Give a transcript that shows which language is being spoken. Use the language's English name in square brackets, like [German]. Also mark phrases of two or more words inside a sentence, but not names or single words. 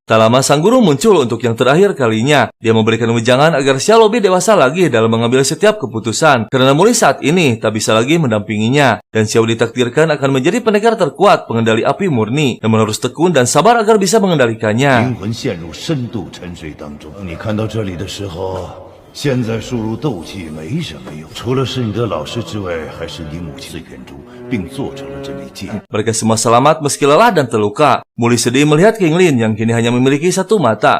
[Indonesian] Tak lama sang guru muncul untuk yang terakhir kalinya. Dia memberikan wejangan agar Xiao lebih dewasa lagi dalam mengambil setiap keputusan. Karena mulai saat ini tak bisa lagi mendampinginya. Dan Xiao ditakdirkan akan menjadi pendekar terkuat pengendali api murni. Namun harus tekun dan sabar agar bisa mengendalikannya. [Chinese] 现在输入斗气没什么用，除了是你的老师之外，还是你母亲的援助，并做成了这枚戒。 [Indonesian] Mereka semua selamat meski lelah dan terluka. Muli sedih melihat King Lin yang kini hanya memiliki satu mata.